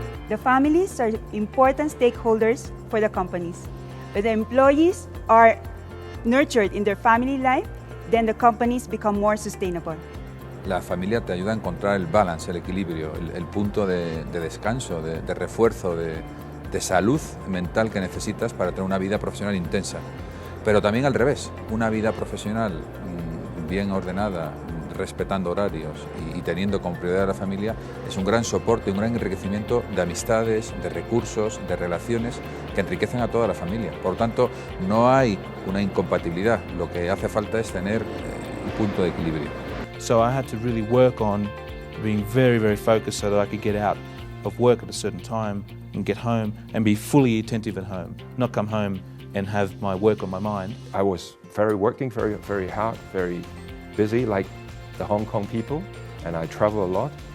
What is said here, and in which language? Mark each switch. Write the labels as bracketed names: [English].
[English] The families are important stakeholders for the companies. When the employees are nurtured in their family life, then the companies become more sustainable. [Spanish] La familia te ayuda a encontrar el balance, el equilibrio, el punto de descanso, de refuerzo, de salud mental que necesitas para tener una vida profesional intensa. Pero también al revés, una vida profesional bien ordenada, respetando horarios y teniendo como prioridad a la familia, es un gran soporte, un gran enriquecimiento de amistades, de recursos, de relaciones que enriquecen a toda la familia. Por lo tanto, no hay una incompatibilidad, lo que hace falta es tener un punto de equilibrio. [English] So I had to really work on being very, very focused so that I could get out of work at a certain time and get home and be fully attentive at home, not come home and have my work on my mind. I was working very, very hard, very busy like the Hong Kong people, and I travel a lot.